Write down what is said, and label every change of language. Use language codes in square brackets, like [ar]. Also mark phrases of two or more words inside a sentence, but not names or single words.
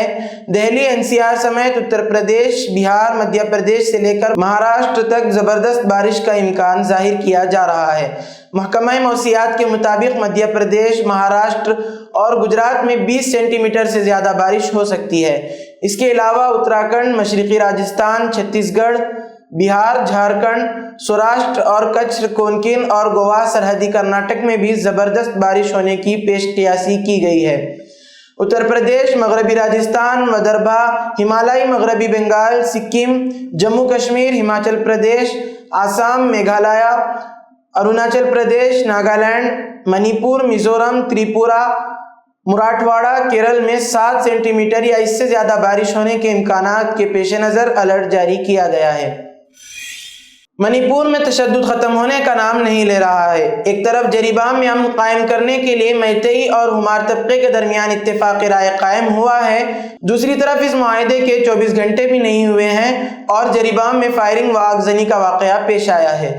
[ur] دہلی NCR سمیت اتر پردیش، بہار، مدھیہ پردیش سے لے کر مہاراشٹر تک زبردست بارش کا امکان ظاہر کیا جا رہا ہے۔ محکمہ موسمیات کے مطابق مدھیہ پردیش، مہاراشٹر اور گجرات میں 20 سینٹی میٹر سے زیادہ بارش ہو سکتی ہے۔ اس کے علاوہ اتراکھنڈ، مشرقی راجستھان، چھتیس گڑھ، بہار، جھارکھنڈ، سوراشٹر اور کچھ، کونکن اور گوا، سرحدی کرناٹک میں بھی زبردست بارش ہونے کی پیش قیاسی کی گئی ہے۔ اتر پردیش، مغربی راجستھان، ودربھا، ہمالیائی مغربی بنگال، سکم، جموں کشمیر، ہماچل پردیش، آسام، میگھالیہ، اروناچل پردیش، ناگالینڈ، منی پور، میزورم، تریپورہ، مراٹھواڑہ، کیرل میں 7 سینٹی میٹر یا اس سے زیادہ بارش ہونے کے امکانات کے پیش نظر الرٹ جاری کیا گیا ہے۔ منی پور میں تشدد ختم ہونے کا نام نہیں لے رہا ہے۔ ایک طرف جریبام میں امن قائم کرنے کے لیے میتئی اور ہمار طبقے کے درمیان اتفاق رائے قائم ہوا ہے، دوسری طرف اس معاہدے کے 24 گھنٹے بھی نہیں ہوئے ہیں اور جریبام میں فائرنگ و آگزنی کا واقعہ پیش آیا ہے۔